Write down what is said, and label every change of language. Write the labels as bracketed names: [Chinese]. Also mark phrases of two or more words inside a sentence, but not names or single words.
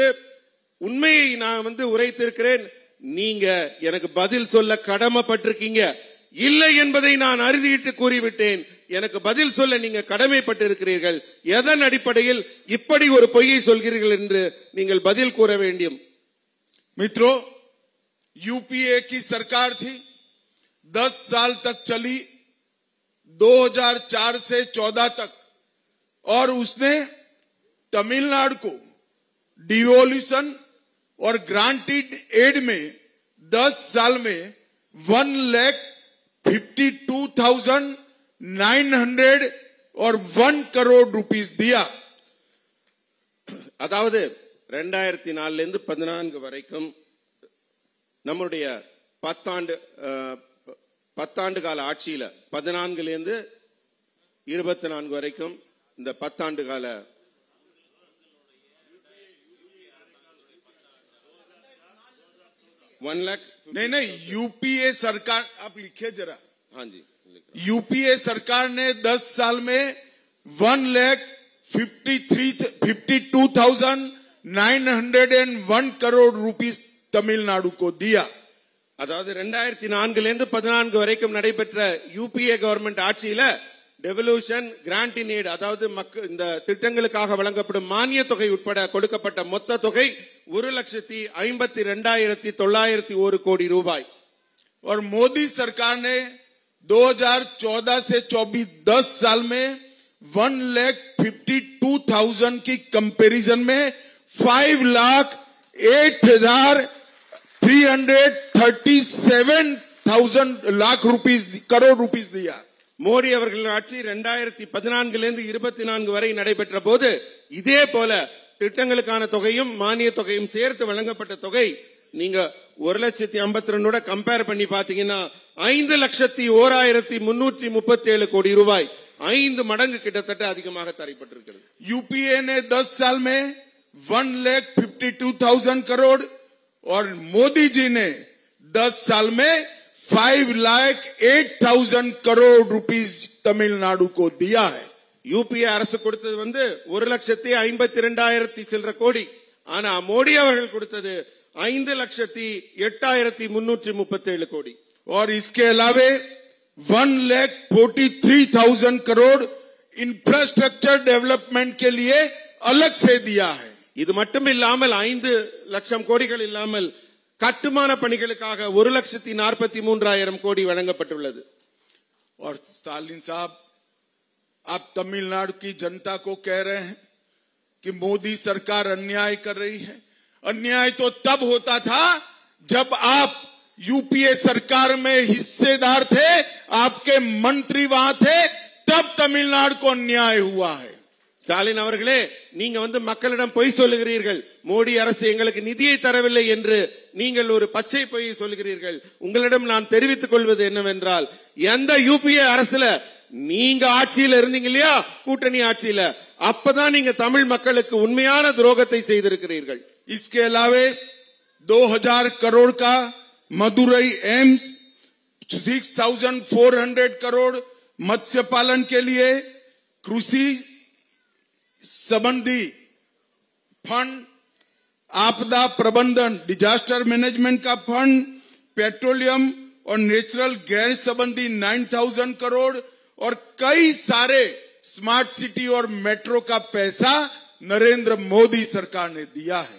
[Tamil] உண்மையை நான் உரைத்திருக்கிறேன். நீங்க எனக்கு பதில் சொல்ல கடமைப்பட்டிருக்கீங்க. இல்லை என்பதை நான் அறுதியிட்டு கூறிவிட்டேன். எனக்கு பதில் சொல்ல நீங்க கடமைப்பட்டிருக்கிறீர்கள். எதன் அடிப்படையில் இப்படி ஒரு பொய்யை சொல்கிறீர்கள் என்று நீங்கள் பதில் கூற வேண்டும். [Hindi] मित्रों, यूपीए की सरकार थी, 10 साल तक चली, 2004 से 14 तक, और उसने तमिलनाडु को डिवोल्यूशन और [English] granted aid [Hindi] में 10 साल में 1,52,900 और 1 करोड़ रुपीस दिया. [Tamil] அதாவது 2004 இருந்து 14 வரைக்கும் நம்முடைய 10 ஆண்டு கால ஆட்சியில 14 இருந்து 24 வரைக்கும் இந்த 10 ஆண்டு கால [Hindi] नहीं, यूपीए सरकार, आप लिखिए जरा. हाँ जी, यूपीए सरकार ने 10 साल में 1,52,901 करोड़ रुपीस तमिलनाडु को दिया. [Tamil] அதாவது 2004 இருந்து 14 வரைக்கும் நடைபெற்ற யூபிஏ கவர்மெண்ட் ஆட்சியில டெவல்யூஷன், [English] grant in aid, [Tamil] அதாவது இந்த திட்டங்களுக்காக வழங்கப்படும் மானிய தொகை உட்பட கொடுக்கப்பட்ட மொத்த தொகை 1,52,901 கோடி ரூபாய். [Hindi] और मोदी सरकार ने 2014 से 24 10 साल में 1,52,000 की कंपैरिजन में 5,03,37,000 करोड़ रुपीस दिया. [Tamil] மோடி அவர்களின் ஆட்சி 2014 இருந்து 24 வரை நடைபெற்ற போது இதே போல திட்டங்களுக்கான தொகையும் மானிய தொகையும் சேர்த்து வழங்கப்பட்ட தொகை நீங்க 1,52,000 கம்பேர் பண்ணி பாத்தீங்கன்னா 5,01,337 கோடி ரூபாய் 5 மடங்கு கிட்டத்தட்ட அதிகமாக தரப்பட்டிருக்கிறது. [Hindi] यूपीए ने 10 साल में 1,52,000 करोड़ और मोदी जी ने 10 साल में 5,08,000 करोड़ रुपीस तमिलनाडु को दिया है. [Tamil] யூபிஏ அரசு கொடுத்தது 1,52,000 சில்லற கோடி. ஆனா மோடி அவர்கள் கொடுத்தது 5,08,337 கோடி. [Hindi] और इसके अलावे 1,43,000 करोड़ [English] infrastructure development [Hindi] के लिए अलग से दिया है. [Tamil] இது மட்டும் இல்லாமல் 5 லட்சம் கோடிகள் இல்லாமல் கட்டுமான பணிகளுக்காக 1,43,000 கோடி வழங்கப்பட்டுள்ளது. [Hindi] और स्टालिन साहब, आप तमिलनाडु की जनता को कह रहे हैं कि मोदी सरकार अन्याय कर रही है. अन्याय तो तब होता था जब आप यूपीए सरकार में हिस्सेदार थे, आपके मंत्री वहां थे, तब तमिलनाडु को अन्याय हुआ है. [Tamil] ஸ்டாலின் அவர்களே, நீங்க மக்களிடம் பொய் சொல்லுகிறீர்கள். மோடி அரசு எங்களுக்கு நிதியை தரவில்லை என்று நீங்கள் ஒரு பச்சை பொய்யை சொல்லுகிறீர்கள். உங்களிடம் நான் தெரிவித்துக் கொள்வது என்னவென்றால், எந்த யூபிஏ அரசுல நீங்க ஆட்சியில இருந்தீங்க இல்லையா, கூட்டணி ஆட்சியில, அப்பதான் நீங்க தமிழ் மக்களுக்கு உண்மையான துரோகத்தை செய்திருக்கிறீர்கள். [Hindi] इसके अलावे 2,000 करोड़ का मदुरई एम्स, 6,400 करोड़ मत्स्य पालन के लिए, कृषि संबंधी फंड, आपदा प्रबंधन [English] disaster management [Hindi] का फंड, पेट्रोलियम और [English] natural gas [Hindi] संबंधी 9,000 करोड़ और कई सारे [English] smart city [Hindi] और मेट्रो का पैसा नरेंद्र मोदी सरकार ने दिया है.